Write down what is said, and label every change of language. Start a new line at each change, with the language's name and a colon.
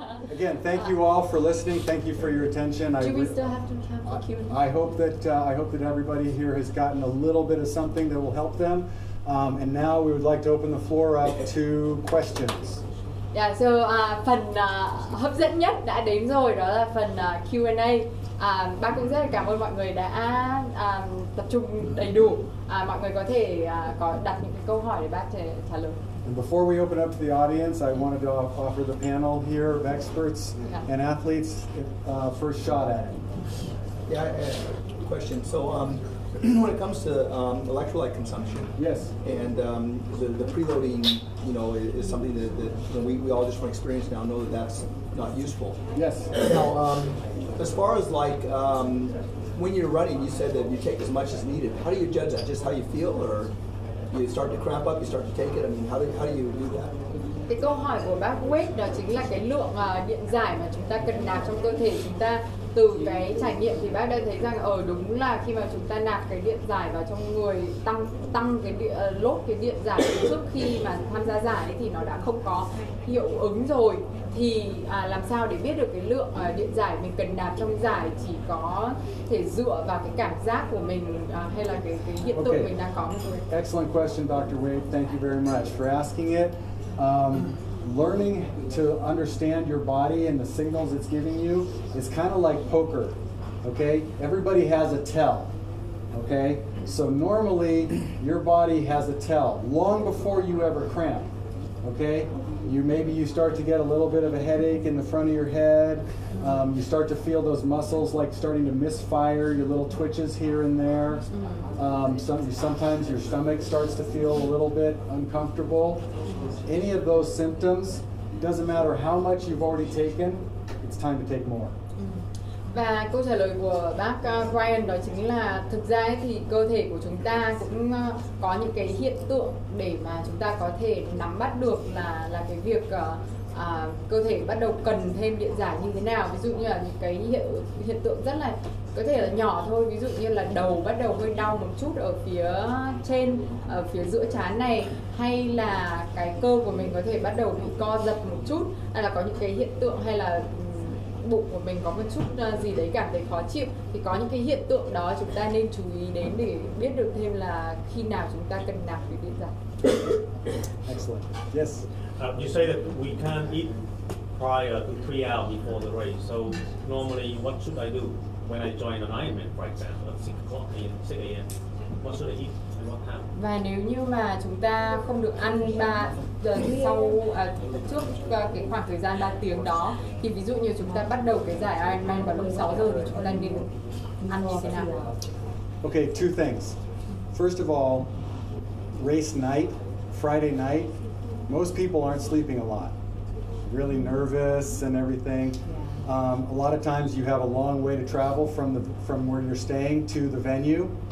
English: Again, thank you all for listening. Thank you for your attention. Do we still have time for Q&A? I hope that everybody here has gotten a little bit of something that will help them. And now we would like to open the floor up to questions.
Vietnamese: Yeah, so phần hấp dẫn nhất đã đến rồi, đó là phần Q&A. Bác cũng rất là cảm ơn mọi người đã tập trung đầy đủ. Mọi người có thể đặt những cái câu hỏi để bác trả lời.
English: And before we open up to the audience, I wanted to offer the panel here of experts and athletes first shot at it. Yeah, I have a question. So when it comes to electrolyte consumption, yes, and the preloading, is something that we all just from experience now know that that's not useful. Yes. Now, as far as when you're running, you said that you take as much as needed. How do you judge that? Just how you feel, or you start to cramp up, you start to take it? I mean, how do you do that?
Vietnamese: Cái câu hỏi của bác Wade đó chính là cái lượng điện giải mà chúng ta cần nạp trong cơ thể chúng ta. Từ cái trải nghiệm thì bác đã thấy rằng đúng là khi mà chúng ta nạp cái điện giải vào trong người, tăng cái lốt cái điện giải trước khi mà tham gia giải thì nó đã không có hiệu ứng rồi, thì làm sao để biết được cái lượng điện giải mình cần nạp trong giải, chỉ có thể dựa vào cái cảm giác của mình hay là cái hiện tượng mình đang có thôi.
English: Excellent question, Dr. Wade. Thank you very much for asking it. Learning to understand your body and the signals it's giving you is kind of like poker, okay? Everybody has a tell, okay? So normally your body has a tell long before you ever cramp, okay? Maybe you start to get a little bit of a headache in the front of your head. You start to feel those muscles like starting to misfire, your little twitches here and there. Sometimes your stomach starts to feel a little bit uncomfortable. Any of those symptoms, doesn't matter how much you've already taken, it's time to take more.
Vietnamese: Và câu trả lời của bác Brian đó chính là thực ra thì cơ thể của chúng ta cũng có những cái hiện tượng để mà chúng ta có thể nắm bắt được là cái việc cơ thể bắt đầu cần thêm điện giải như thế nào. Ví dụ như là những cái hiện tượng rất là có thể là nhỏ thôi, ví dụ như là đầu bắt đầu hơi đau một chút ở phía trên, ở phía giữa trán này, hay là cái cơ của mình có thể bắt đầu bị co giật một chút, hay là có những cái hiện tượng hay là bụng của mình có một chút gì đấy cảm thấy khó chịu, thì có những cái hiện tượng đó chúng ta nên chú ý đến để biết được thêm là khi nào chúng ta cần nạp cái điện giải.
English: Excellent. Yes. You say that we can't eat prior to 3 hours before the race. So normally, what should I do when I join an Ironman, for example, at 6 a.m.? What should I eat and what time?
Vietnamese: Và nếu như mà chúng ta không được ăn trước cái khoảng thời gian 3 tiếng đó, thì ví dụ như chúng ta bắt đầu cái giải Ironman vào lúc 6 giờ thì chúng ta nên ăn như thế nào?
English: Okay, two things. First of all, race night, Friday night, most people aren't sleeping a lot. Really nervous and everything. A lot of times you have a long way to travel from where you're staying to the venue.